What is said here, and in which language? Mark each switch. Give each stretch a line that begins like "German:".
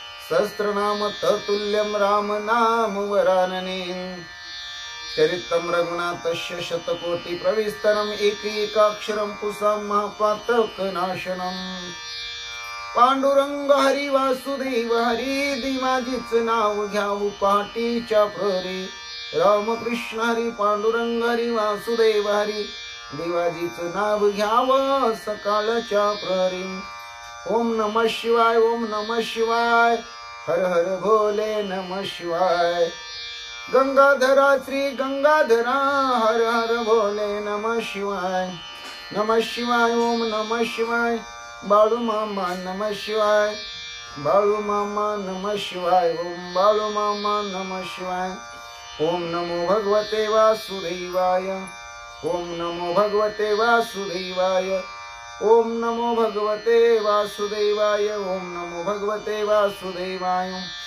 Sanskrit: सहस्रनाम तत्तुल्यं राम नाम वरानने। चरितं रघुनाथस्य शतकोटि प्रविस्तरम्। एकैकाक्षरं पुंसां महापातकनाशनम्।
Marathi: पांडुरंग हरी वासुदेव हरी। दिमाजीच नाव घ्यावू पहाटीच्या प्रहरी। रामकृष्ण हरी पांडुरंग हरी वासुदेव हरी। देवाजीच नाव घ्यावं सकाळच्या प्रहरी।
Sanskrit: ओम नमः शिवाय ओम नमः शिवाय। हर हर भोले नमः शिवाय। गंगाधरा श्री गंगाधरा हर हर भोले नमः शिवाय नमः शिवाय ओम नमः शिवाय बाळू मामा नमः शिवाय बाळू मामा नमः शिवाय ओम बाळू मामा नमः शिवाय ओम नमो भगवते वासुदेवाय ओम नमो भगवते वासुदेवाय ओम नमो भगवते वासुदेवाय ओम नमो भगवते वासुदेवाय